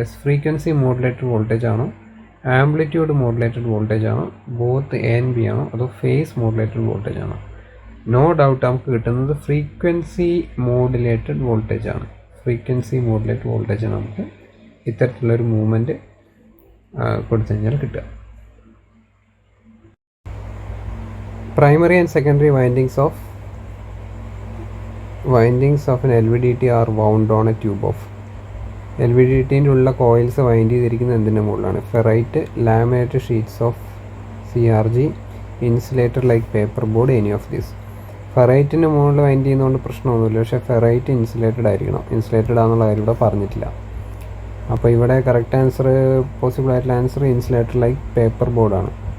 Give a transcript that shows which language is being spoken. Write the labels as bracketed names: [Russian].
[Malayalam] Yes, frequency modulated voltage ആണോ, amplitude modulated voltage ആണോ, both A and B ആണോ, അതോ ഫേസ് മോഡുലേറ്റഡ് വോൾട്ടേജ് ആണോ? നോ ഡൗട്ട് നമുക്ക് കിട്ടുന്നത് ഫ്രീക്വൻസി മോഡുലേറ്റഡ് വോൾട്ടേജ് ആണ്. ഫ്രീക്വൻസി മോഡുലേറ്റഡ് വോൾട്ടേജ് ആണ് നമുക്ക് ഇത്തരത്തിലുള്ളൊരു മൂവ്മെൻറ്റ് കൊടുത്തു കഴിഞ്ഞാൽ കിട്ടുക. [English] Primary and secondary windings of an LVDT are wound on a tube of. [Malayalam] LVDTൻ്റെ ഉള്ള കോയിൽസ് വൈൻഡ് ചെയ്തിരിക്കുന്നത് എന്തിൻ്റെ മുകളിലാണ്? Ferrite, laminated sheets of CRG, insulator like paper board, any of this. ഫെറൈറ്റിൻ്റെ മുകളിൽ വൈൻഡ് ചെയ്യുന്നതുകൊണ്ട് പ്രശ്നമൊന്നുമില്ല, പക്ഷേ ഫെറൈറ്റ് ഇൻസുലേറ്റഡ് ആയിരിക്കണം. ഇൻസുലേറ്റഡ് ആണെന്നുള്ള കാര്യം ഇവിടെ പറഞ്ഞിട്ടില്ല. അപ്പോൾ ഇവിടെ കറക്റ്റ് ആൻസർ, പോസിബിൾ ആയിട്ടുള്ള ആൻസർ ഇൻസുലേറ്റർ ലൈക്ക് പേപ്പർ ബോർഡാണ്.